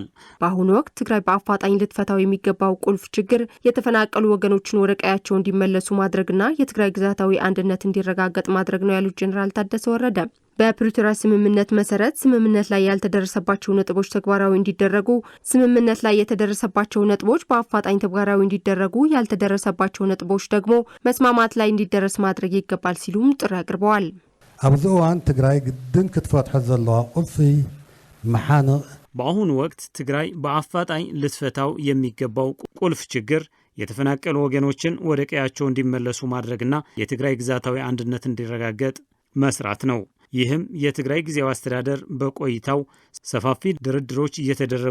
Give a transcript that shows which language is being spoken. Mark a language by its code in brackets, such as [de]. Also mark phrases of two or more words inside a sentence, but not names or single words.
[am] በአሁኑ ወቅት ትግራይ በአፋጣኝ ልትፈታው የሚገባው ቁልፍ ችግር የተፈናቀሉ ወገኖችን ወደ ቀያቸው እንዲመለሱ ማድረግና የትግራይ ግዛታዊ አንድነት እንዲረጋገጥ ማድረግ ነው ያሉት ጀነራል ታደሰ ወረደ በፕሪቶሪያ ስምምነት መሰረት ስምምነት ላይ ያልተደረሰባቸው ነጥቦች ተግባራዊ እንዲደረጉ፣ ስምምነት ላይ የተደረሰባቸው ነጥቦች በአፋጣኝ ተግባራዊ እንዲደረጉ፣ ያልተደረሰባቸው ነጥቦች ደግሞ መስማማት ላይ እንዲደረስ ማድረግ ይገባል ሲሉም ጥሪ አቅርበዋል። [ti] ኣብዚ እዋን ትግራይ ግድን ክትፈትሖ ዘለዋ ቁልፊ መሓንቕ [am] በአሁኑ ወቅት ትግራይ በአፋጣኝ ልትፈታው የሚገባው ቁልፍ ችግር የተፈናቀሉ ወገኖችን ወደ ቀያቸው እንዲመለሱ ማድረግና የትግራይ ግዛታዊ አንድነት እንዲረጋገጥ መስራት ነው። ይህም የትግራይ ጊዜያዊ አስተዳደር በቆይታው ሰፋፊ ድርድሮች እየተደረጉ